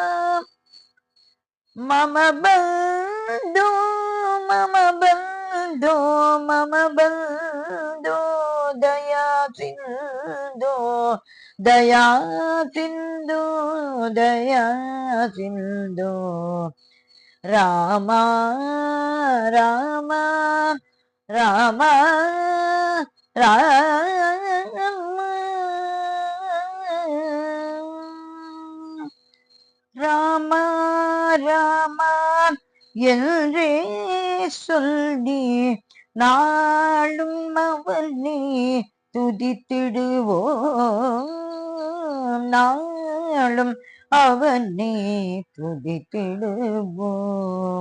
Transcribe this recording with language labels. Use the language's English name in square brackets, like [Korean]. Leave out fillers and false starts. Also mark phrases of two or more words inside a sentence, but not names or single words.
[Sanskrit] ಮಮ ಬಂಧು ಮಮ ಬಂಧು ಮಮ ಬಂಧು ದಯಾ ಸಿಂಧು ದಯಾ ಸಿಂಧು ದಯಾ ಸಿಂಧು ರಾಮ ರಾಮ ರಾಮ [Tamil] ರಾಮ ராம ராம என்றே சொல்லி நாளும் அவனை துதித்திடுவோம், நாளும் அவனை துதித்திடுவோம்.